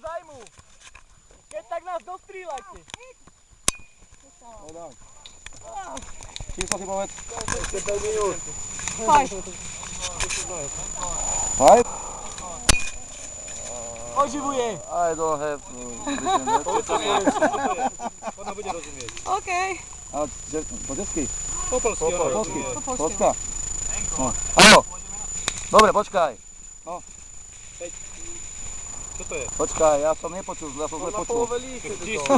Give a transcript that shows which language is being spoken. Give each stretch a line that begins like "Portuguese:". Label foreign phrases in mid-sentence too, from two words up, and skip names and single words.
Slovak: domu. Keď tak nás dostrieľajte. No daj. Číslo si povedz. Ešte 5 minút. 5? Oživuje.
English: I don't have vision yet.
Slovak: Ona bude rozumieť. OK. A po česky? Po polsky. Polska? No. Áno. Dobre, počkaj. Čo to je? Počkaj, ja som nepočul, ja som zle počul. Číslo.